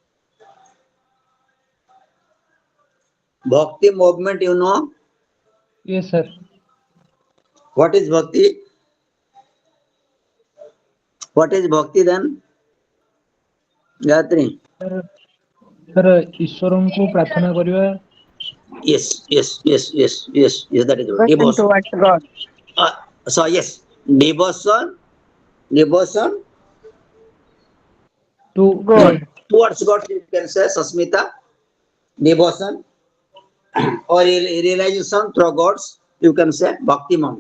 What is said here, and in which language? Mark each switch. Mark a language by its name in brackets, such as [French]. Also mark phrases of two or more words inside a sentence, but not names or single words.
[English] Bhakti movement, you know? Yes, sir. What is Bhakti? What is Bhakti then? Gayatri? Sir, [Odia] ଈଶ୍ୱରଙ୍କୁ ପ୍ରାର୍ଥନା କରିବା. [English] Yes, that is what. Devotion towards God. So yes, devotion To God. God. Towards God, you can say Sasmita, devotion, or realization through God's, you can say bhakti moment.